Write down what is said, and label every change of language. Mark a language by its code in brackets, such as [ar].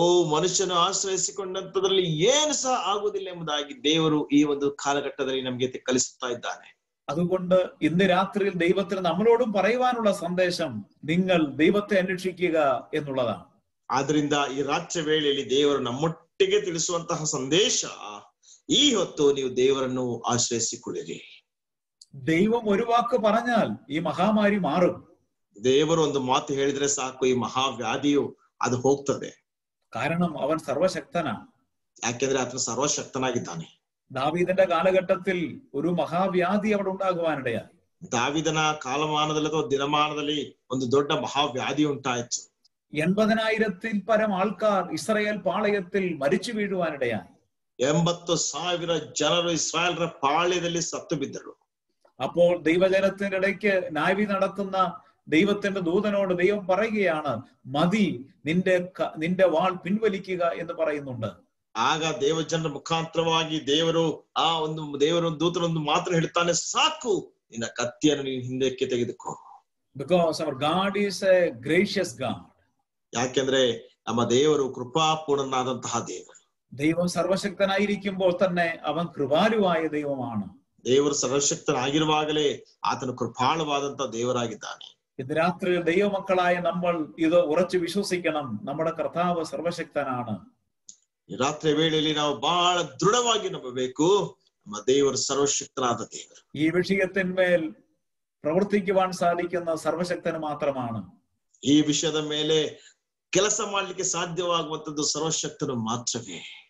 [kn] ಮನುಷ್ಯನು ಆಶ್ರಯಿಸಿಕೊಂಡಂತದ್ರಲ್ಲಿ ಏನು ಸಹ ಆಗುವುದಿಲ್ಲ ಎಂಬುದಾಗಿ ದೇವರು ಈ ಒಂದು ಕಾಲಘಟ್ಟದಲ್ಲಿ ನಮಗೆ ಕಲಿಸುತ್ತಾ ಇದ್ದಾನೆ. [ml] അതുകൊണ്ട് ഇന്ന് രാത്രിയിൽ ദൈവത്തിന് നമ്മളോടും പറയുവാനുള്ള സന്ദേശം നിങ്ങൾ ദൈവത്തെ അന്വേഷിക്കുക എന്നുള്ളതാണ്. [kn] ಆದ್ರಿಂದ ಈ ರಾತ್ರಿ ವೇಳೆಯಲ್ಲಿ ದೇವರು ನಮ್ಮೊಟ್ಟಿಗೆ ತಿಳಿಸುವಂತಹ ಸಂದೇಶ ಈ ಹೊತ್ತು ನೀವು ದೇವರನ್ನು ಆಶ್ರಯಿಸಿಕೊಳ್ಳಿರಿ. [ml] ദൈവം ഒരു വാക്ക് പറഞ്ഞാൽ ഈ മഹാമാരി മാറും. [kn] ದೇವರು ಒಂದು ಮಾತು ಹೇಳಿದ್ರೆ ಸಾಕು, ಈ ಮಹಾವ್ಯಾಧಿಯು ಅದು ಹೋಗ್ತದೆ. [ml] കാരണം അവൻ സർവശക്തനാണ്. [kn] ಯಾಕೆಂದ್ರೆ ಆತನು ಸರ್ವಶಕ್ತನಾಗಿದ್ದಾನೆ. [ml] ദാവീദന്റെ കാലഘട്ടത്തിൽ ഒരു മഹാവ്യാധി അവിടെ ഉണ്ടാകുവാനിടയായി. [kn] ದಾವಿದನ ಕಾಲಮಾನದಲ್ಲಿ ಅಥವಾ ದಿನಮಾನದಲ್ಲಿ ಒಂದು ದೊಡ್ಡ ಮಹಾವ್ಯಾಧಿ ಉಂಟಾಯಿತು. [ml] 80,000-ൽ പരം ആൾക്കാർ ഇസ്രായേൽ പാളയത്തിൽ മരിച്ചു വീഴുവാനിടയായി. [kn] 80,000 ಜನರು ಇಸ್ರಾಯೇಲರ ಪಾಳ್ಯದಲ್ಲಿ ಸತ್ತು ಬಿದ್ದರು. [ml] അപ്പോൾ ദൈവജനത്തിന്റെ ഇടയ്ക്ക് നാവി നടത്തുന്ന ദൈവത്തിന്റെ ദൂതനോട് ദൈവം പറയുകയാണ്, മതി, നിന്റെ വാൾ പിൻവലിക്കുക എന്ന് പറയുന്നുണ്ട്. [kn] ಆಗ ದೇವಜನರ ಮುಖಾಂತರವಾಗಿ ದೇವರು ದೂತನೊಂದು ಮಾತ್ರ ಹೇಳ್ತಾನೆ, ಸಾಕು, ನಿನ್ನ ಕತ್ತಿಯನ್ನು ನೀನು ಹಿಂದಕ್ಕೆ ತೆಗೆದುಕೋ. [en] Because our God is a gracious God. [kn] ಯಾಕೆಂದ್ರೆ ನಮ್ಮ ದೇವರು ಕೃಪಾಪೂರ್ಣನಾದಂತಹ ದೇವರು. [ml] ദൈവം സർവശക്തനായിരിക്കുമ്പോൾ തന്നെ അവൻ കൃപാലുവായ ദൈവമാണ്. [kn] ದೇವರು ಸರ್ವಶಕ್ತನಾಗಿರುವಾಗಲೇ ಆತನು ಕೃಪಾಳುವಾದಂತಹ ದೇವರಾಗಿದ್ದಾನೆ. [ml] ഇന്ന് രാത്രി ദൈവമക്കളായ നമ്മൾ ഇത് ഉറച്ചു വിശ്വസിക്കണം. നമ്മുടെ കർത്താവ് സർവശക്തനാണ്. [kn] ಈ ರಾತ್ರಿ ವೇಳೆಯಲ್ಲಿ ನಾವು ಬಹಳ ದೃಢವಾಗಿ ನಂಬಬೇಕು, ನಮ್ಮ ದೇವರು ಸರ್ವಶಕ್ತನಾದ ದೇವರು. [ml] ഈ വിഷയത്തിന്മേൽ പ്രവർത്തിക്കുവാൻ സാധിക്കുന്ന സർവശക്തന് മാത്രമാണ്. [kn] ಈ ವಿಷಯದ ಮೇಲೆ ಕೆಲಸ ಮಾಡಲಿಕ್ಕೆ ಸಾಧ್ಯವಾಗುವಂತದ್ದು ಸರ್ವಶಕ್ತನು ಮಾತ್ರವೇ.